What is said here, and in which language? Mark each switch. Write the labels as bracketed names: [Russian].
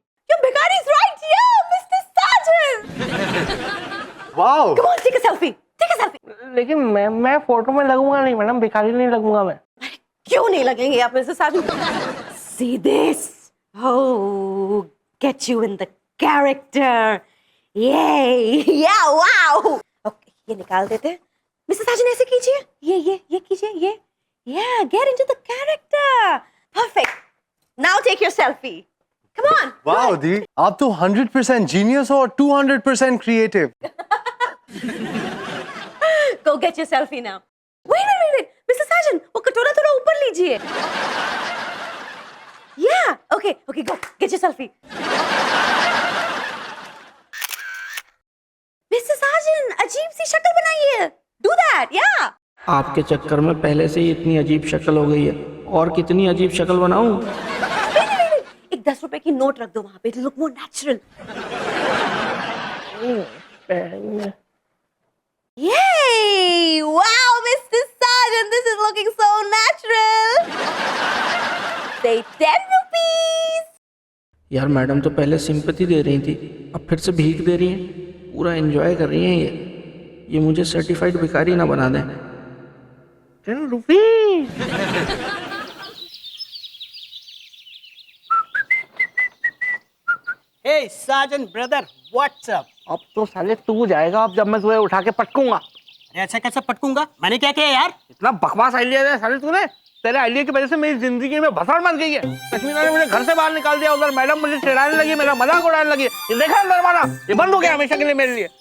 [English] Your भिखारी is right here, Mr. Sajan. Wow. Come on, take a selfie. [Hindi] लेकिन मैं photo में लगूंगा नहीं मैडम, भिखारी नहीं लगूंगा मैं। क्यों नहीं लगेंगे आप Mrs Sajan? [English] See this? Oh, get you in the character. Yay! Yeah, wow. [Hindi] Okay, ये निकाल देते हैं. मिसेस साजन ऐसे कीजिए. ये कीजिए. ये. [English] Yeah, get into the character. Perfect. Now take your selfie. Come on. Wow, दी. [Hindi] आप तो 100% जीनियस हो और 200% creative. [English] Go get your selfie now. Wait. Mr. [Hindi] Sajan, वो कटोरा थोड़ा ऊपर लीजिए. [English] Yeah. Okay. Go. Get your selfie. Mr. [Hindi] Sajan, अजीब सी शक्ल बनाइए. [English] Do that. Yeah. [Hindi] आपके चक्कर में पहले से ही इतनी अजीब शक्ल हो गई है, और कितनी अजीब शक्ल बनाऊं? [English] Wait. एक [Hindi] 10 रुपए की नोट रख दो वहां पे, [English] Look more natural. Yay! Wow, Mr. Sergeant, this is looking so natural. Say 10 rupees. [Hindi] यार मैडम तो पहले सिंपैथी दे रही थी, अब फिर से भीख दे रही हैं। पूरा एंजॉय कर रही हैं ये मुझे सर्टिफाइड भिखारी ना बना दें। [English] 10 rupees. Hey, Sergeant brother, what's up? [Hindi] अब तो साले तू जाएगा, अब जब मैं तुम्हें उठा के पटकूंगा। अरे ऐसा कैसे पटकूंगा? मैंने क्या किया यार? इतना बकवास आइडिया है साले तूने। तेरे आइडिया की वजह से मेरी जिंदगी में भसड़ मच गई है। कश्मीरा ने मुझे घर से बाहर निकाल दिया, उधर मैडम मुझे चिढ़ाने लगी, मेरा मजाक उड़ाने लगी। ये देखा दरवाजा, ये बंद हो गया हमेशा के लिए मेरे लिए।